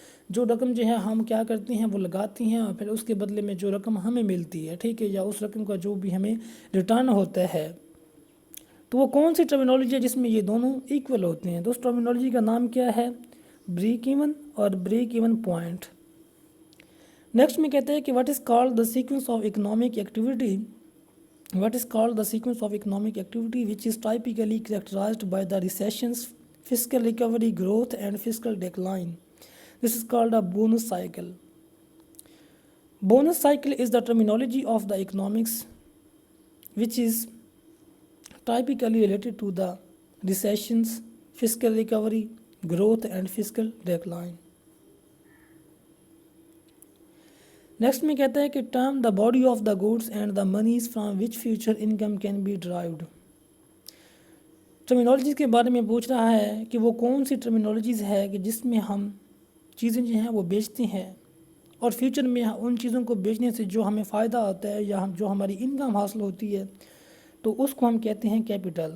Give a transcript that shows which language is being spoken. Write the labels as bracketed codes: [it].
[ur] جو رقم جو ہے ہم کیا کرتے ہیں وہ لگاتے ہیں اور پھر اس کے بدلے میں جو رقم ہمیں ملتی ہے، ٹھیک ہے، یا اس رقم کا جو بھی ہمیں ریٹرن ہوتا ہے، تو وہ کون سی ٹرمینالوجی ہے جس میں یہ دونوں ایکول ہوتے ہیں. تو اس ٹرمینالوجی کا نام کیا ہے، بریک ایون اور بریک ایون پوائنٹ. نیکسٹ میں کہتے ہیں کہ [en] What is called the sequence of economic activity. What is called the sequence of economic activity which is typically characterised by the recessions, fiscal recovery, growth and fiscal decline. This is called a bonus cycle. Bonus cycle is the terminology of the economics which is typically related to the recessions, fiscal recovery, growth and fiscal decline. Next [ur] میں کہتا ہے کہ [en] term the body of the goods and the monies from which future income can be derived. [ur] Terminologies کے بارے میں پوچھ رہا ہے کہ وہ کون سی ٹرمینالوجیز ہے کہ جس میں ہم چیزیں جو ہیں وہ بیچتے ہیں اور فیوچر میں ان چیزوں کو بیچنے سے جو ہمیں فائدہ ہوتا ہے یا جو ہماری انکم حاصل ہوتی ہے تو اس کو ہم کہتے ہیں کیپٹل.